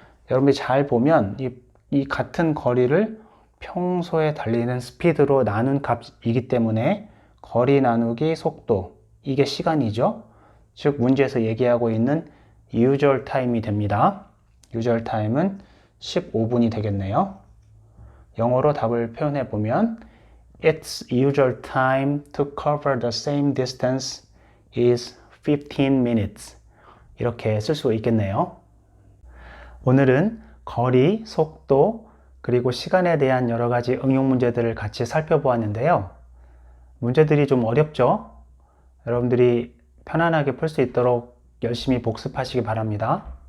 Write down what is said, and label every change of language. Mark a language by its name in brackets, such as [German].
[Korean] 여러분이 잘 보면 이 같은 거리를 평소에 달리는 스피드로 나눈 값이기 때문에 거리 나누기 속도, 이게 시간이죠. 즉 문제에서 얘기하고 있는 usual time이 됩니다. usual time은 15분이 되겠네요. 영어로 답을 표현해 보면 [English] Its usual time to cover the same distance is 15 minutes. [Korean] 이렇게 쓸 수 있겠네요. 오늘은 거리, 속도, 그리고 시간에 대한 여러 가지 응용 문제들을 같이 살펴보았는데요. 문제들이 좀 어렵죠? 여러분들이 편안하게 풀 수 있도록 열심히 복습하시기 바랍니다.